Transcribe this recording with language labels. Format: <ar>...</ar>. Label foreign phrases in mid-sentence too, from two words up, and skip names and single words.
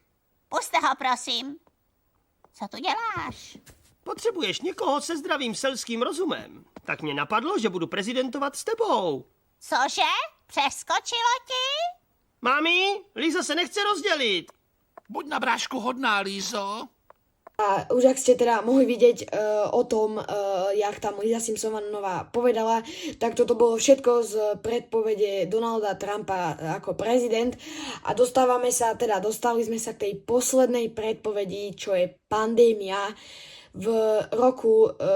<cs>Puste ho, prosím. Co tu děláš? Potřebuješ někoho se zdravým selským rozumem. Tak mě napadlo, že budu prezidentovat s tebou. Cože? Přeskočilo ti? Mami, Líza se nechce rozdělit. Buď na brášku hodná, Lízo.</cs> <sk>A už ak ste teda mohli vidieť o tom, jak tam Lisa Simpsonová povedala, tak toto bolo všetko z predpovede Donalda Trumpa ako prezident a dostali sme sa k tej poslednej predpovedi, čo je pandémia v roku</sk>